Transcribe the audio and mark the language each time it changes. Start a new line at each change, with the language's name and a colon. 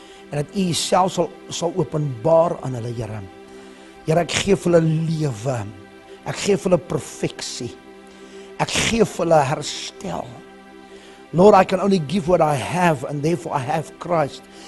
Afrikaans: En dat U Uself sal openbaar aan hulle, Here. Here, ek gee vir hulle lewe. Ek gee vir hulle perfeksie. Ek gee vir hulle herstel.
English: Lord, I can only give what I have, and therefore I have Christ.